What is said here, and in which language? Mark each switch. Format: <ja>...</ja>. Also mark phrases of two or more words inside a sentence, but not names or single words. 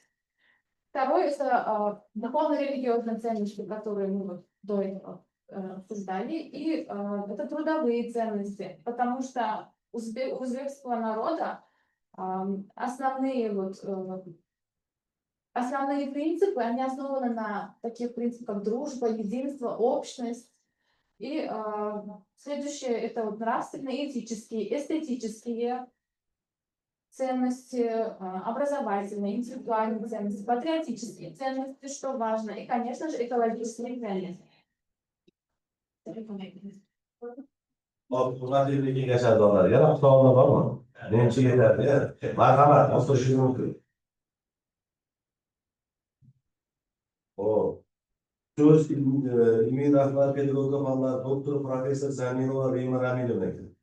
<ru>Второе – это духовно-религиозные ценности, которые мы вот до этого обсуждали, и это трудовые ценности, потому что у узбекского народа основные принципы, они основаны на таких принципах, как дружба, единство, общность. И следующее – это вот нравственные, этические, эстетические ценности, образовательные, интеллектуальные ценности, патриотические ценности, что важно, и, конечно же, экологические ценности.</ru> <uz>Hurmatli kengash a'zolari, yana savollar bormi? Menimcha yetarli. Marhamat, o'tirishingiz mumkin. Xo'p. So'z ilmiy rahbar pedagogika fanlari doktori professor Zaminova Rima Ramilovnaga.</uz>